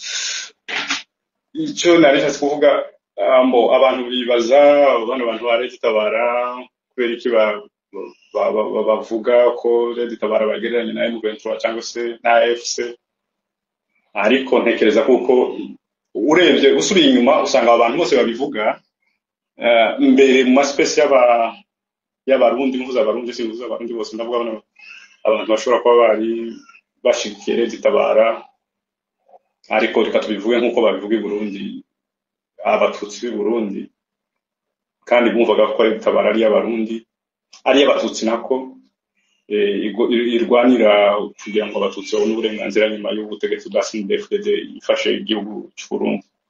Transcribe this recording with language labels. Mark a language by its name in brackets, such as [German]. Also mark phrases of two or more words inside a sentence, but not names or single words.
[Kinyarwanda] Icyo naretse kuvuga abantu bibaza abantu ba Red Tabara kubera iki bavuga ko Red Tabara bagereranya na M23 cyangwa se na FC, ariko ntekereza kuko urebye usubiye inyuma usanga abantu bose babivuga mbere mu space y'abarundi mvuza abarundi sivuza abarundi bose ndavuga abantu bashobora kuba bari bashigikiye Red Tabara, ariko reka tubivuge nk'uko babivuga i Burundi abatutsi b'i Burundi kandi bumvaga ko Red Tabara ari y'abarundi ari y'abatutsi nako irwanira kugira ngo abatutsi babone uburenganzira nyuma y'ubutegetsi bwa CNDD-FDD ifashe igihugu cy'u Burundi.